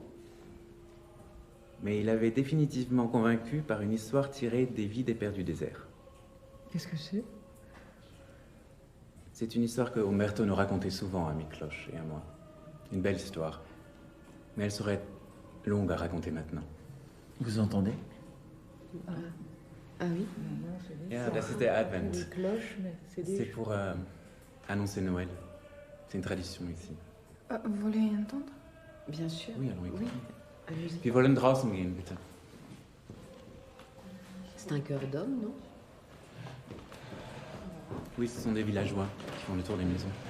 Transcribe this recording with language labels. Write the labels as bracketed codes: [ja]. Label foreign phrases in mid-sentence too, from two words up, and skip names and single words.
[fr] Mais il avait définitivement convaincu par une histoire tirée des vies des pères du désert. Qu'est-ce que c'est? C'est une histoire que Umberto nous racontait souvent à Mikloche et à moi. Une belle histoire. Mais elle serait longue à raconter maintenant. Vous entendez? Ah oui? [de] Yeah, das ist der Advent. [fr] Des cloches, mais c'est des... C'est pour annoncer Noël. C'est une tradition ici. Vous voulez entendre? Bien sûr. Oui, allons écouter. Oui, allons-y. [de] Wir wollen draußen gehen, bitte. [fr] C'est un cœur d'homme, non? Oui, ce sont des villageois qui font le tour des maisons.